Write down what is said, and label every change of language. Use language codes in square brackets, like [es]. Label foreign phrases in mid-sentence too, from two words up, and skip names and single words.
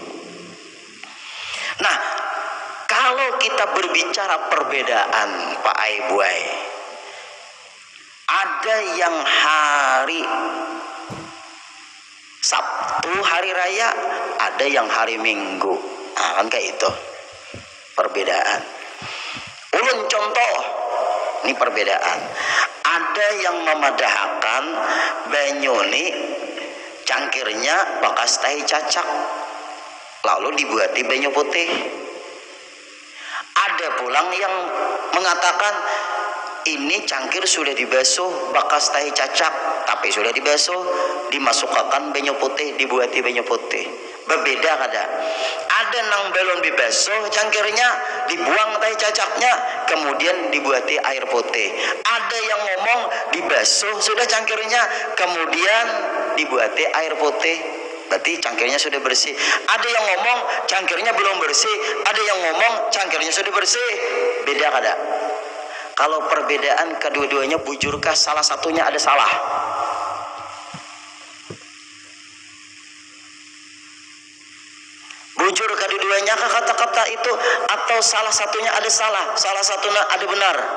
[id] Nah, kalau kita berbicara perbedaan Pak Aibuai, ada yang hari Sabtu hari raya, ada yang hari Minggu. [bjn] Nah, kan kayak itu perbedaan. Ulun contoh, ini perbedaan. Ada yang memadahkan banyuni cangkirnya bekas tahi cacak, lalu dibuat di banyu putih. Ada pulang yang mengatakan ini cangkir sudah dibasuh bekas tahi cacak, tapi sudah dibasuh, dimasukkan banyu putih, dibuat di banyu putih. Berbeda kada? Ada nang belum dibasuh cangkirnya, dibuang tahi cacaknya, kemudian dibuati air putih. [id] Ada yang ngomong dibasuh sudah cangkirnya, kemudian dibuati air putih, berarti cangkirnya sudah bersih. Ada yang ngomong cangkirnya belum bersih, ada yang ngomong cangkirnya sudah bersih. [bjn] Beda kada? Kalau perbedaan kedua-duanya bujurkah salah satunya ada salah? Bujur kedua-duanya kata-kata itu, atau salah satunya ada salah, salah satunya ada benar?